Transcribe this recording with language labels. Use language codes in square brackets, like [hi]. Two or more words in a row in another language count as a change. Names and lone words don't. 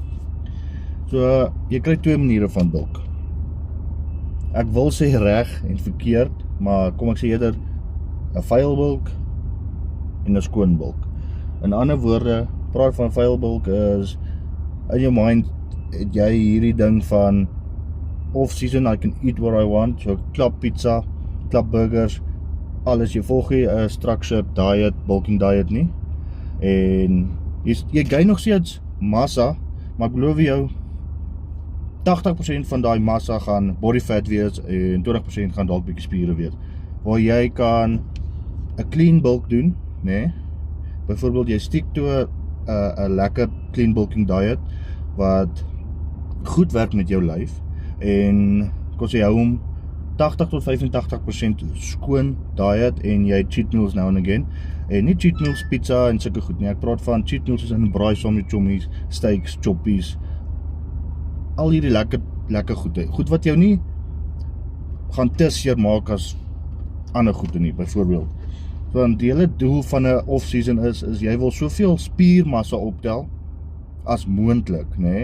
[af] So jy kry twee maniere van bulk. Ek wil sê reg en verkeerd, maar kom ek sê eerder 'n vuil bulk en 'n skoon bulk. In ander woorde, praat van vuil bulk is in jou mind het jy hierdie ding van [en] off-season, I can eat what I want, [af] so klap pizza, klap burgers, alles, jy volg nie 'n [en] structured diet, bulking diet [af] nie, en jy gain nog steeds massa, maar ek beloof jou 80% van daai massa gaan [en] body fat [af] wees en 20% gaan dalk bietjie spiere wees, waar jy kan 'n [en] clean bulk [af] doen, nee. Byvoorbeeld jy stiek toe 'n lekker [en] clean bulking diet [af] wat goed werk met jou lyf en kon jy hou hom 80 tot 85% skoon diet en jy [en] cheat meals now and again [af] en nie [en] cheat meals [af] pizza en sulke goed nie. Ek praat van [en] cheat meals [af] soos in braai saam met chommies, steaks, choppies, al hierdie lekker goede, goed wat jou nie gaan te seer maak as ander goede nie, byvoorbeeld. Want die hele doel van 'n off-season is jy wil soveel spiermassa optel as moontlik, nê?